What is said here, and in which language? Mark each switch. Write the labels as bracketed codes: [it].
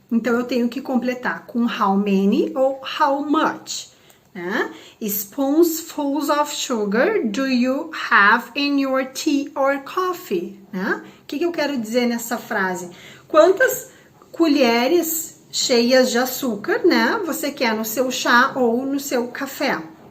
[pt] Então, eu tenho que completar com how many ou how much, né? [en] Spoonfuls of sugar do you have in your tea or coffee, né? [pt] O que eu quero dizer nessa frase? Quantas colheres cheias de açúcar, né, você quer no seu chá ou no seu café?